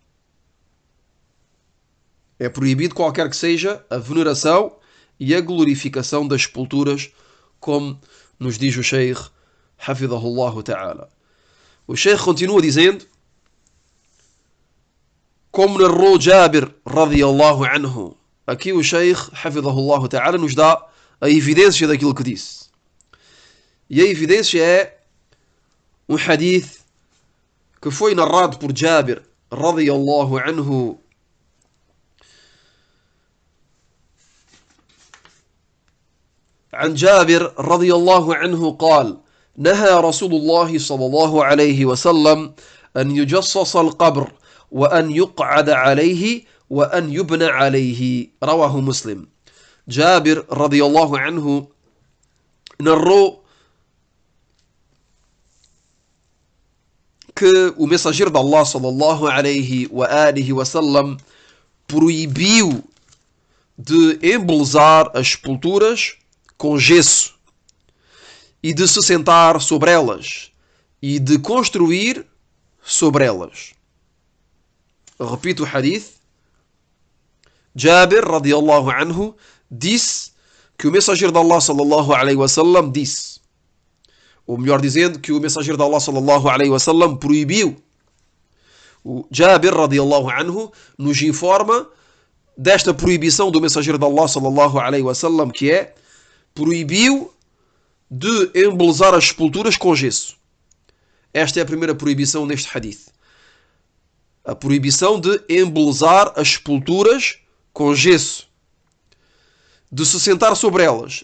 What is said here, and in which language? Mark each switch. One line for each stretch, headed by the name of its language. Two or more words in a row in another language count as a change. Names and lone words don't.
Portuguese: É proibido qualquer que seja a veneração e a glorificação das sepulturas, como nos diz o Sheikh
Arabic: حفظه الله تعالى.
Portuguese: O Sheikh continua dizendo, como narrou Jabir
Arabic: رضي الله عنه.
Portuguese: Aqui o Sheikh
Arabic: حفظه الله تعالى
Portuguese: nos dá a evidência daquilo que disse. E a evidência é um hadith que foi narrado por Jabir
Arabic: رضي الله عنه عن جابر رضي الله عنه قال نهى رسول الله صلى الله عليه وسلم أن يجصص القبر وأن يقعد عليه وأن يبنى عليه رواه مسلم. جابر رضي الله عنه
Portuguese: narrou que o mensageiro de Allah
Arabic: صلى الله عليه وعلى آله وسلم
Portuguese: proibiu de embelezar as sepulturas com gesso e de se sentar sobre elas e de construir sobre elas. Repito o hadith. Jabir
Arabic: رضي الله عنه
Portuguese: disse que o mensageiro de Allah
Arabic: صلى الله عليه وسلم
Portuguese: disse, ou melhor dizendo, que o mensageiro de Allah
Arabic: صلى الله عليه وسلم
Portuguese: proibiu. O Jabir
Arabic: رضي الله عنه
Portuguese: nos informa desta proibição do mensageiro de Allah
Arabic: صلى الله عليه وسلم,
Portuguese: que é proibiu de embelezar as sepulturas com gesso. Esta é a primeira proibição neste hadith. A proibição de embelezar as sepulturas com gesso. De se sentar sobre elas.